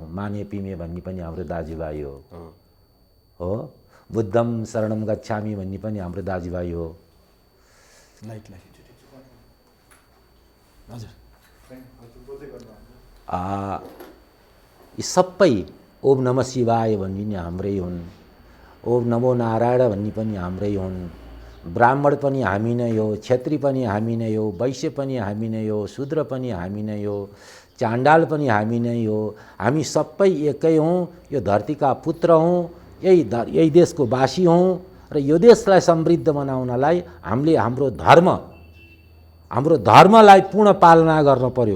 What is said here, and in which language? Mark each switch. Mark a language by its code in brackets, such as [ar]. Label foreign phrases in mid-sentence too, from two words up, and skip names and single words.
[ne] माने पिमे भन्ने पनि हाम्रो दाजुभाइ हो। [pi] बुद्धम शरणम गच्छामि [ne] भन्ने पनि हाम्रो दाजुभाइ हो। यी सबै [sa] ओम नमः शिवाय [ne] भन्ने पनि हाम्रै हुन्, [sa] ओम नमो नारायण [ne] भन्ने पनि हाम्रै हुन्। ब्राह्मण पनि हामी नै हो, क्षेत्री पनि हामी नै हो, वैश्य पनि हामी नै हो, शूद्र पनि हामी नै हो, चाण्डाल पनि हामी नै हो। हामी सबै एकै हौँ, यो धरतीका पुत्र हौँ, यही देशको वासी हौँ। र यो देशलाई समृद्ध बनाउनलाई हामीले हाम्रो धर्मलाई पूर्ण पालना गर्न पर्यो।